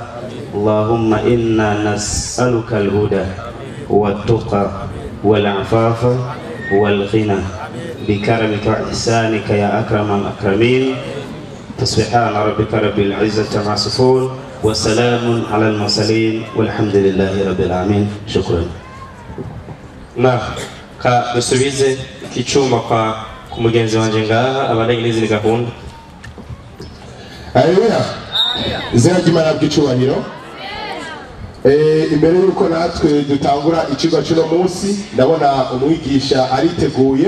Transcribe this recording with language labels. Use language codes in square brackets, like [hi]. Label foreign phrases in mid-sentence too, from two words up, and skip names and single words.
[ar] اللهم إنا نسألك الهدى والتقى والعفاف والغنى بكرمك وإحسانك يا أكرم الأكرمين. سبحان ربك رب العزة عما يصفون وسلام على المرسلين والحمد لله رب العالمين. شكرا. [rn] نعم كدسوبيزه kicuma kwa kumugenzi wanje ngaha abandanye n'izindi gahunda. Haleluya. Izina ry'Imana bw'icubahiro. Imbere yuko natwe dutangura icigwa cy'uno munsi, ndabona umwigisha ariteguye.